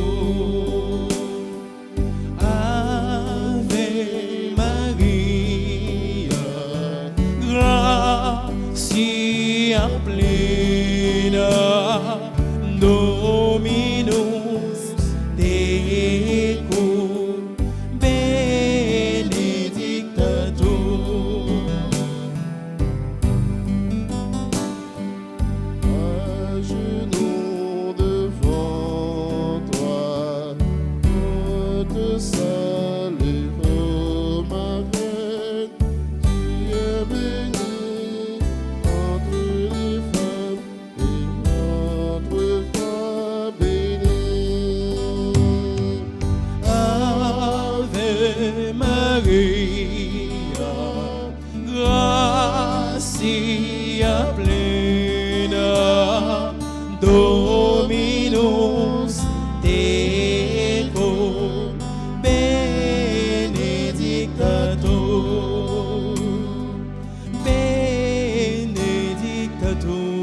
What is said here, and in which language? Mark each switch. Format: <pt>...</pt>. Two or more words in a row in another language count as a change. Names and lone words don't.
<la>Ave Maria, gratia plena, Dominus tecum, benedicta tu.</la> <fr>À genoux devant toi, pour te saluer, ô ma reine, tu es bénie entre les femmes et notre foi bénie.</fr> <la>Ave Maria, gratia plena, Dominus tecum, benedicta tu, benedicta tu.</la>